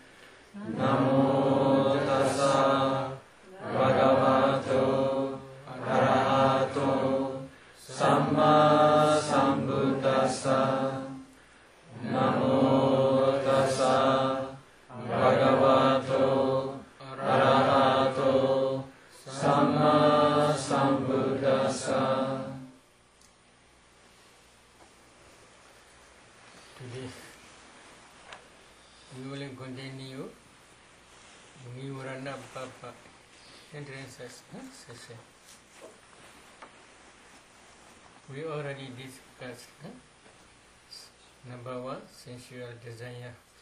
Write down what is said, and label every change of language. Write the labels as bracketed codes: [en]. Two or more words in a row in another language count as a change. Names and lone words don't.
[pi] Namo tassa bhagavato arahato samma sambuddhassa. Namo tassa bhagavato arahato samma sambuddhassa. [en] Today we will continue Nivarana Papa entrance session. We already discussed number 1, sensual desire.